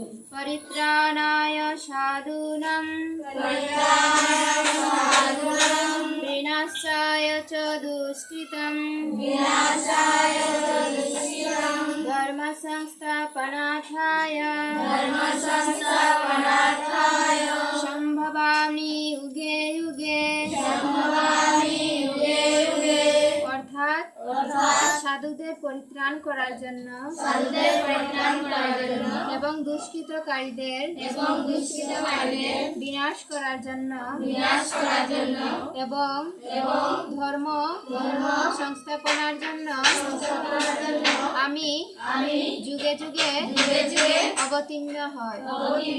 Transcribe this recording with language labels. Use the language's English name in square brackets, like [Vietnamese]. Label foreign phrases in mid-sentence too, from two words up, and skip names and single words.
[Sanskrit] परित्राणाय साधूनां विनाशाय च दुष्कृतं धर्म संस्थापनार्थाय संभवामि युगे युगे। [Bangla] অর্থাৎ সাধুদের পরিত্রাণ করার জন্য এবং দুষ্কৃতকারীদের বিনাশ করার জন্য এবং ধর্ম সংস্থাপনার জন্য আমি যুগে যুগে অবতীর্ণ হয়।